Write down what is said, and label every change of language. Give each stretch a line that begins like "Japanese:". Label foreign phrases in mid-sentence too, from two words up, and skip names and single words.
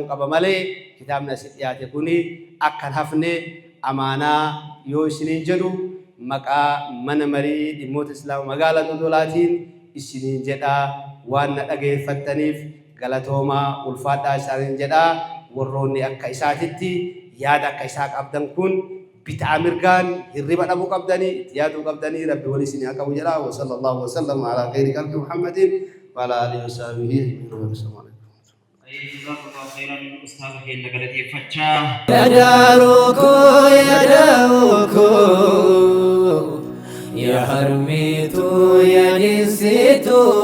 Oromo: qaba malee kitaabni asii dhiyaate kuni akkan hafne amaanaa yoo isiniin jedhu maqaa mana marii dhimmoota islaama magaalaa Dodolaatiin isiniin jedhaa waan na dhageeffattaniif galatoomaa ulfaadhaa isaaniin jedhaa warroonni akka isaatitti yaada akka isaa qabdan kun bitaa mirgaan hirriba dhabuu qabdanii itti yaaduu qabdanii rabbi wali isinii haa qabu jedhaa
Arabic: وصلى الله وسلم على خير خلق محمد وعلى آله وصحبه أجمعين.
Oromo: يا داروكو يا داروكو يا حرميتو يا نسيتو